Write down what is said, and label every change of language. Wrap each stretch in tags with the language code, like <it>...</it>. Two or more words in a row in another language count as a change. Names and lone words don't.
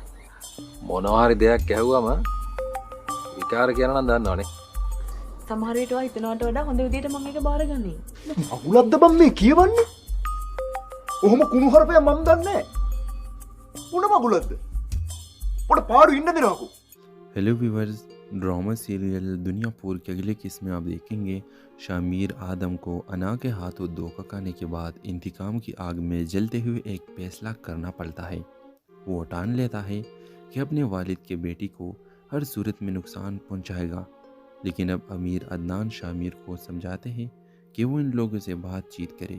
<si>මොනවා හරි දෙයක් ඇහුවම විකාර කියනවා නම් දන්නවනේ. සමහර විට ඔයා හිතනවට වඩා හොඳ විදියට මම මේක බාරගන්නේ. අහුලක්ද බම් මේ කියවන්නේ? ඔහොම කුණු හරපය මම දන්නේ නැහැ. මොන මගුලක්ද? පොඩ පාඩු ඉන්න දෙනවකෝ.</si> <en>hello viewers, drama serial</en> <ur>دنیاپور کے اگلے قسم میں آپ دیکھیں گے شامیر آدم کو انا کے ہاتھوں دھوکا کھانے کے بعد انتقام کی آگ میں جلتے ہوئے ایک فیصلہ کرنا پڑتا ہے. وہ ٹھان لیتا ہے کہ اپنے والد کے بیٹی کو ہر صورت میں نقصان پہنچائے گا، لیکن اب امیر عدنان شامیر کو سمجھاتے ہیں کہ وہ ان لوگوں سے بات چیت کرے.</ur>